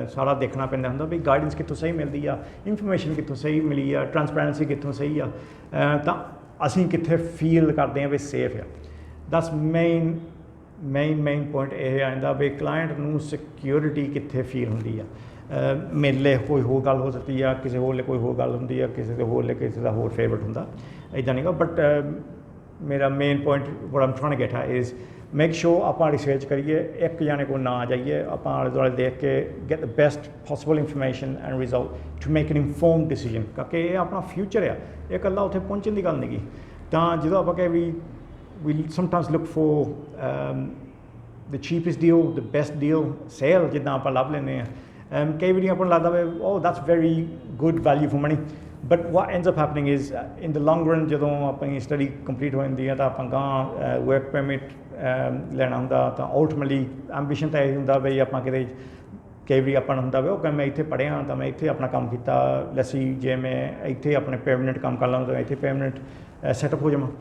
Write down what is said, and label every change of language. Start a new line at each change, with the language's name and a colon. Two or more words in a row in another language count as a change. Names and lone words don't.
Punjabi: ਸਾਰਾ ਦੇਖਣਾ ਪੈਂਦਾ ਹੁੰਦਾ ਵੀ ਗਾਈਡੈਂਸ ਕਿੱਥੋਂ ਸਹੀ ਮਿਲਦੀ ਆ, ਇਨਫੋਰਮੇਸ਼ਨ ਕਿੱਥੋਂ ਸਹੀ ਮਿਲੀ ਆ, ਟਰਾਂਸਪੈਰੈਂਸੀ ਕਿੱਥੋਂ ਸਹੀ ਆ, ਤਾਂ ਅਸੀਂ ਕਿੱਥੇ ਫੀਲ ਕਰਦੇ ਹਾਂ ਵੀ ਸੇਫ ਆ.
English: that's main point
Punjabi: ਇਹ ਆ ਜਾਂਦਾ ਵੀ ਕਲਾਇੰਟ ਨੂੰ ਸਿਕਿਉਰਿਟੀ ਕਿੱਥੇ ਫੀਲ ਹੁੰਦੀ ਆ. ਮੇਰੇ ਲਈ ਕੋਈ ਹੋਰ ਗੱਲ ਹੋ ਸਕਦੀ ਆ, ਕਿਸੇ ਹੋਰ ਲਈ ਕੋਈ ਹੋਰ ਗੱਲ ਹੁੰਦੀ ਆ, ਕਿਸੇ ਦੇ ਹੋਰ ਲਈ ਕਿਸੇ ਦਾ ਹੋਰ ਫੇਵਰਟ ਹੁੰਦਾ, ਇੱਦਾਂ ਨਹੀਂ ਗਾ.
English: ਬਟ ਮੇਰਾ main point what I'm trying to get at is make sure
Punjabi: ਆਪਾਂ ਰਿਸਰਚ ਕਰੀਏ, ਇੱਕ ਜਾਣੇ ਕੋਲ ਨਾ ਜਾਈਏ, ਆਪਾਂ ਆਲੇ ਦੁਆਲੇ ਦੇਖ ਕੇ
English: get the best possible information and result to make an informed decision,
Punjabi: ਕਿਉਂਕਿ ਇਹ ਆਪਣਾ ਫਿਊਚਰ ਆ, ਇਹ ਇਕੱਲਾ ਉੱਥੇ ਪਹੁੰਚਣ ਦੀ ਗੱਲ ਨਹੀਂ ਗੀ. ਤਾਂ ਜਦੋਂ ਆਪਾਂ ਕਹੇ
English: we sometimes look for the cheapest deal, the best deal, sale
Punjabi: ਜਿੱਦਾਂ ਆਪਾਂ ਲੱਭ ਲੈਂਦੇ ਹਾਂ, ਕਈ ਵਾਰੀ ਆਪਾਂ ਨੂੰ ਲੱਗਦਾ ਵੀ
English: oh that's very good value for money, but what ends up happening is in the long run
Punjabi: ਜਦੋਂ ਆਪਣੀ
English: study complete
Punjabi: ਹੋ ਜਾਂਦੀ ਹੈ ਤਾਂ ਆਪਾਂ ਗਾਂ
English: work permit
Punjabi: ਲੈਣਾ ਹੁੰਦਾ, ਤਾਂ
English: ultimately ambition
Punjabi: ਤਾਂ ਇਹ ਹੁੰਦਾ ਵੀ ਆਪਾਂ ਕਿਤੇ ਕਈ ਵਾਰੀ ਆਪਾਂ ਨੂੰ ਹੁੰਦਾ ਵੀ ਓਕੇ ਮੈਂ ਇੱਥੇ ਪੜ੍ਹਿਆ ਤਾਂ ਮੈਂ ਇੱਥੇ ਆਪਣਾ ਕੰਮ ਕੀਤਾ, ਲੈਸੀ ਜੇ ਮੈਂ ਇੱਥੇ ਆਪਣੇ ਪਰਮਾਨੈਂਟ ਕੰਮ ਕਰ ਲਵਾਂ ਤਾਂ ਇੱਥੇ
English: permanent setup
Punjabi: ਹੋ ਜਾਵਾਂ.